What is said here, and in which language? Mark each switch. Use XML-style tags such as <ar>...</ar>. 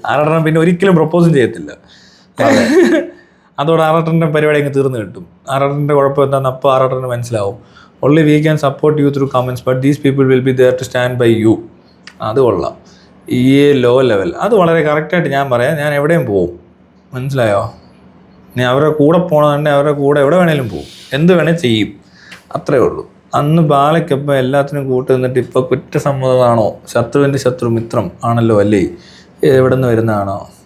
<ml>ആറാട്ടനെ പിന്നെ ഒരിക്കലും പ്രപ്പോസും ചെയ്യത്തില്ല. അതോടെ ആറാട്ടൻ്റെ പരിപാടി അങ്ങ് തീർന്നു കിട്ടും. ആറാട്ടൻ്റെ കുഴപ്പം എന്താണെന്ന് അപ്പോൾ ആറാട്ടന് മനസ്സിലാവും.</ml> <en>Only we can support you through comments, but these people will be there to stand by you.</en> <ml>അത് കൊള്ളാം. ഈ ലോ ലെവൽ അത് വളരെ കറക്റ്റായിട്ട് ഞാൻ പറയാം. ഞാൻ എവിടെയും പോവും, മനസ്സിലായോ? ഞാൻ അവരുടെ കൂടെ പോകണമെന്നുണ്ടെങ്കിൽ അവരുടെ കൂടെ എവിടെ വേണേലും പോവും, എന്ത് വേണേൽ ചെയ്യും, അത്രേ ഉള്ളൂ. അന്ന് ബാലയ്ക്കൊപ്പം എല്ലാത്തിനും കൂട്ട് നിന്നിട്ട് ഇപ്പോൾ കുറ്റസമ്മതമാണോ, ശത്രുവിൻ്റെ ശത്രു മിത്രം ആണല്ലോ അല്ലേ, എവിടെ നിന്ന് വരുന്നതാണോ?</ml>